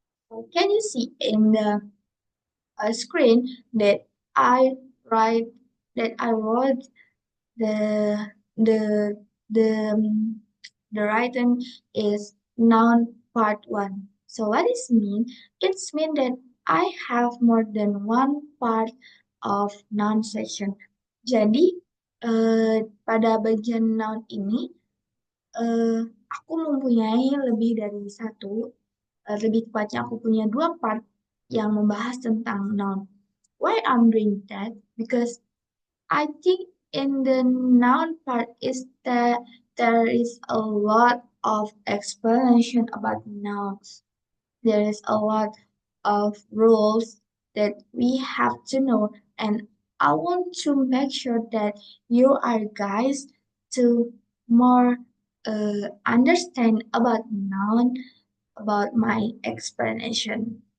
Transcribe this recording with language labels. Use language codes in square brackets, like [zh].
[en] So can you see in the screen that I write I wrote the the the the written is noun part one. So what is mean? It's mean that I have more than one part of noun section. [id] Jadi pada bagian noun ini eh, aku mempunyai lebih dari satu, lebih tepatnya aku punya dua part yang membahas tentang noun. [en] Why I'm doing that? Because I think in the noun part is that there is a lot of explanation about nouns. There is a lot of rules that we have to know, and I want to make sure that you are guys to more understand about noun, about my explanation.